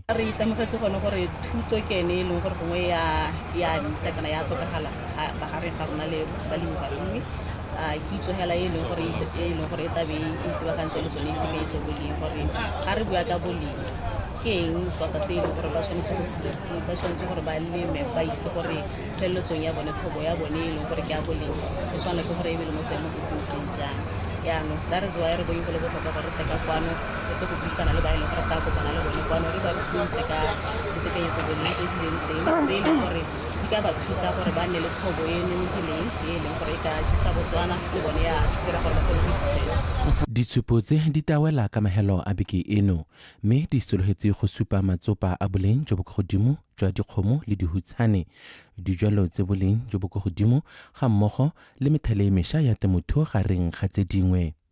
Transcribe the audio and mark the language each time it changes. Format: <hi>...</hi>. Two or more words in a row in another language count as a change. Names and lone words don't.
<tn>Re itemogetse gone gore thuto ke ene e leng gore gongwe ya disa kana ya tlhokagala bagare ga rona le balemibarui kitso hela e leng gore e tabe e itebagantse le tsone ditekanyetso boleng gore ga re bua ka boleng ke eng tota se e leng gore ba tshwanetse go se ba tshwanetse gore ba leme ba itse gore pheleletsong ya bone thobo ya bone e leng gore ke ya boleng e tshwana ke gore e be le mo seemo se seng jang yaanong</tn> <en>that is why</en> <tn>re bone go le botlhokwa gore re teka kwano re tlo go buisana le ba e leng gore ta kopana le bone kwano re ba rutlwise ka ditekanyetso boleng tse di leng teng tse e leng gore di ka ba thusa gore ba nne le thobo e nonofileng e leng gore e ka jisa Botswana le bone ya dira gore ba kgone go itshegetsa. Ditshupo tse di tawela ka mahelo a beke eno mme di sologetse go supa matsopa a boleng jo bo kwa godimo jwa dikgomo le dihutshane dijalo tse boleng jo bo kwa godimo ga mmogo le methale e mešwa ya temothuo gareng ga tse dingwe.</tn>